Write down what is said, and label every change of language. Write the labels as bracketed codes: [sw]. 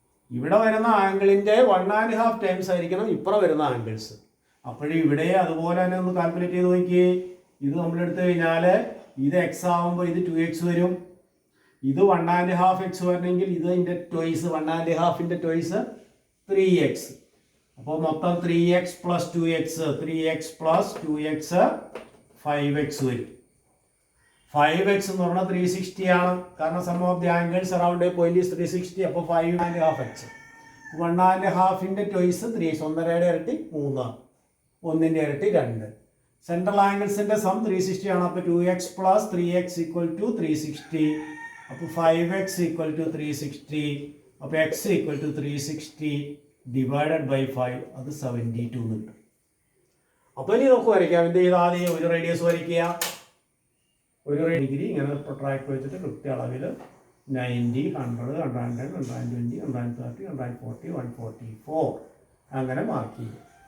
[ml] ഇവിടെ വരുന്ന ആംഗിളിന്റെ 1.5 ടൈംസ് ആയിരിക്കണം ഇപ്പുറം വരുന്ന ആംഗിൾസ്. അപ്പോഴും ഇവിടെ അതുപോലെ തന്നെ ഒന്ന് കാൽക്കുലേറ്റ് ചെയ്ത് നോക്കിയേ. ഇത് നമ്മൾ എടുത്തു കഴിഞ്ഞാൽ ഇത് x ആവുമ്പോൾ ഇത് 2x വരും. ഇത് 1.5 x വരണമെങ്കിൽ ഇതിന്റെ ടോയ്സ് 1.5ന്റെ ടോയ്സ് 3x. അപ്പോൾ മൊത്തം 3x plus 2x 3x plus 2x 5x വരും. 5x എന്ന് പറഞ്ഞാൽ 360 ആണ്. [en] കാരണം sum of the angles around a point is 360. [ml] അപ്പോൾ 5.5x 1.5ന്റെ ടോയ്സ് 3x. 1.5യുടെ ഇരട്ടി 3, 1ന്റെ ഇരട്ടി 2. സെൻട്രൽ ആംഗിൾസിന്റെ സം 360 ആണ്. [en] അപ്പോൾ 2x plus 3x equal to 360. അപ്പോൾ 5x equal to 360. [ml] അപ്പോൾ [en] x equal to 360 divided by 5 [ml] അത് 72 എന്ന് കിട്ടും. അപ്പോൾ ഇനി നമുക്ക് വരയ്ക്കാം. എന്ത് ചെയ്താൽ ആദ്യം ഒരു റേഡിയസ് വരയ്ക്കുക. ഒരു ഡിഗ്രി ഇങ്ങനെ പ്രൊട്രാക്ട് വെച്ചിട്ട് കൃത്യ അളവിൽ 90 100 110 120 130 140 144 അങ്ങനെ മാർക്ക് ചെയ്യുക.